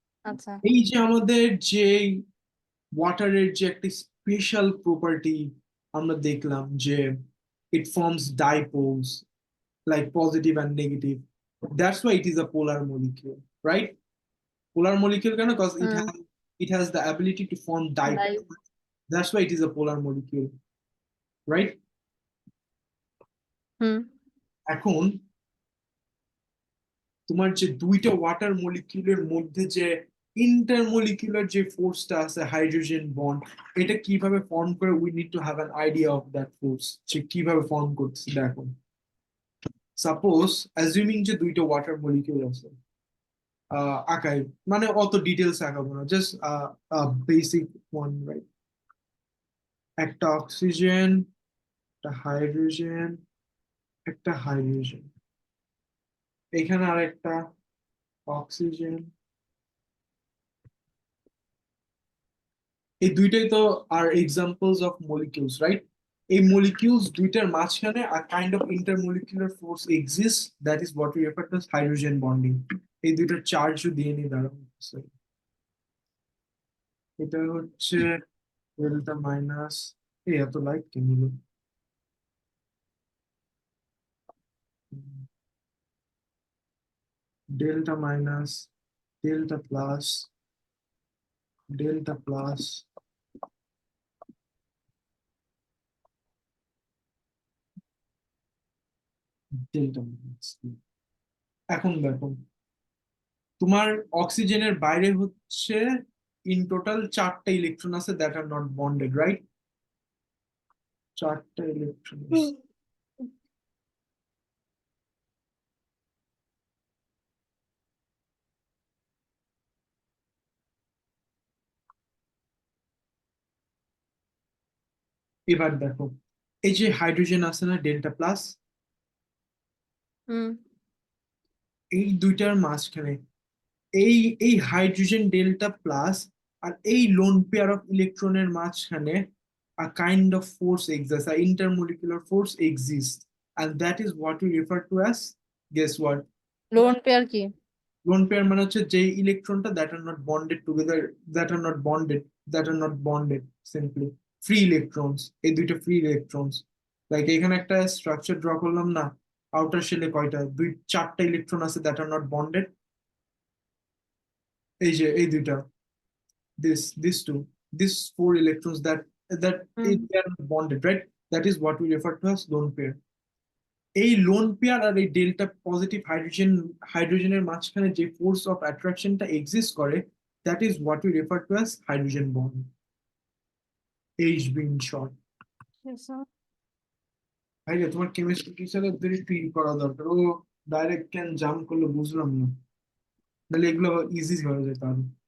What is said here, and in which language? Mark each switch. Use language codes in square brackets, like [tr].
[bn] আচ্ছা এই যে আমাদের যে ওয়াটারের যে একটা স্পেশাল প্রপার্টি আমরা দেখলাম, [en] যে it forms dipoles like positive and negative, that's why it is a polar molecule, right? [bn] Polar molecule কেন? Because hmm [en] it has the ability to form by dipoles. That's why it is a polar molecule, right? Hmm [bn] এখন তোমার যে দুইটা water মলিকিউলের মধ্যে যে intermolecular যে ফোর্সটা আছে, hydrogen bond, এটা কিভাবে ফর্ম করে, [en] we need to have an idea of that force, [bn] সে কিভাবে ফর্ম করছে। দেখো, সাপোজ অ্যাজিউমিং যে দুইটা ওয়াটার মলিকিউল আছে, আঁকাই, মানে অত ডিটেলস আঁকাবো না, জাস্ট বেসিক ওয়ান, রাইট? একটা অক্সিজেন, একটা হাইড্রোজেন, একটা হাইড্রোজেন, এখানে আরেকটা অক্সিজেন। এই দুইটাই তো are examples of molecules, right? এই মলিকিউলস দুইটার মাঝখানে [en] a kind of intermolecular force exists, that is what we refer to as hydrogen bonding. [bn] এই দুইটার চার্জও দিয়ে নি দাঁড়ানো। Sorry, এটা হচ্ছে ডেল্টা মাইনাস, এই এত লাইট কেন হলো? Delta minus, delta plus, delta plus, delta minus. এখন দেখো, তোমার অক্সিজেনের বাইরে হচ্ছে ইন টোটাল 4টা ইলেকট্রন আছে [en] that are not bonded, [bn] right? 4টা ইলেকট্রন। এবার দেখো, এই যে হাইড্রোজেন আছে না ডেল্টা প্লাস, হুম এই দুইটার মাঝখানে এই এই হাইড্রোজেন ডেল্টা প্লাস আর এই লোন পেয়ার অফ ইলেকট্রনের মাঝখানে [en] a kind of force exists, a intermolecular force exists, and that is what we refer to as, guess what? [bn] Lone pair কি? লোন পেয়ার মানে হচ্ছে যে ইলেকট্রনটা [en] that are not bonded together, [bn] that are not bonded, that are not bonded, [en] simply free electrons, [bn] এই দুইটা free electrons. Like এখানে একটা structure draw করলাম না, আউটার শেলে কয়টা, 4টা ইলেকট্রন আছে দ্যাট আর নট বন্ডেড, এই যে এই দুইটা, [en] this two, these 4 electrons that hmm they are not bonded, right? That is what we refer to as lone pair. [bn] এই লোন পেয়ার আর এই ডেল্টা পজিটিভ হাইড্রোজেনের মাঝখানে যে ফোর্স অফ অ্যাট্রাকশনটা এক্সিস্ট করে, [en] that is what we refer to as hydrogen bond, [bn] HB in short. ভাইয়া তোমার chemistry টিচারের একটু করা দরকার, ও ডাইরেক্ট ক্যান জাম্প করলে বুঝলাম না, নাহলে এগুলো ইজি হয়ে যেত আরো।